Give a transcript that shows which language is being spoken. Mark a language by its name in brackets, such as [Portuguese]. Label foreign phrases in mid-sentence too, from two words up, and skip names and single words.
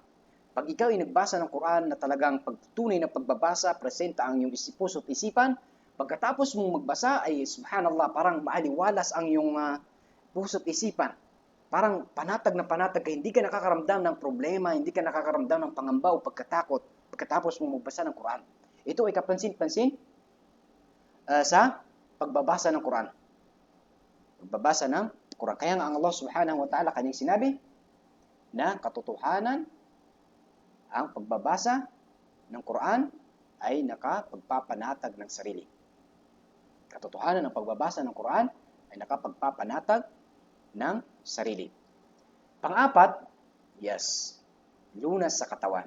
[Filipino] Pag ikaw ay nagbasa ng Quran na talagang pagtunay na pagbabasa, presenta ang iyong puso at isipan, pagkatapos mong magbasa ay subhanallah, parang maaliwalas ang iyong puso at isipan. Parang panatag na panatag ka, hindi ka nakakaramdam ng problema, hindi ka nakakaramdam ng pangamba o pagkatakot pagkatapos mong magbasa ng Quran. Ito ay kapansin-pansin sa pagbabasa ng Quran. Pagbabasa ng Quran. Kaya nga ang Allah [Arabic] سبحانه وتعالى [Filipino] kanyang sinabi na katotohanan ang pagbabasa ng Quran ay nakapagpapanatag ng sarili. Katotohanan ng pagbabasa ng Quran ay nakapagpapanatag ng sarili. Pang-apat, lunas sa katawan.